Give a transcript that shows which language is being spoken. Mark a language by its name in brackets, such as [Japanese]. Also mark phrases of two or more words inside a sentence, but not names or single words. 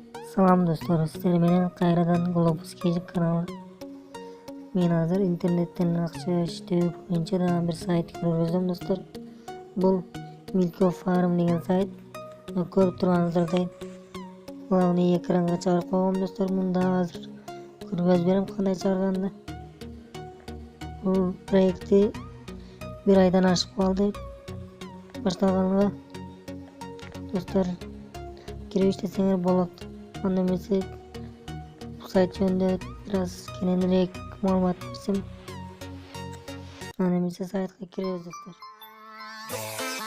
[Kyrgyz] Салам достор, силер менен кайрадан Глобус Кежик каналы. Мен азыр интернеттен акча иштөө боюнча да бир сайт көргөздөм dostlar. Бул Milko Farm деген сайт. Көрүп турганыңыздардай главный экранга чыгарып койгом достар. Мында азыр көргөзүп берем кандай чыгарганды. Бул проекти бир айдан ашып калды башталганга. Достар, кирип иштесеңер болот. Анда эмесе бу сайт жөнүндө biraz кененирээк маалымат берсем. Анда эмесе сайтка киребиз достор.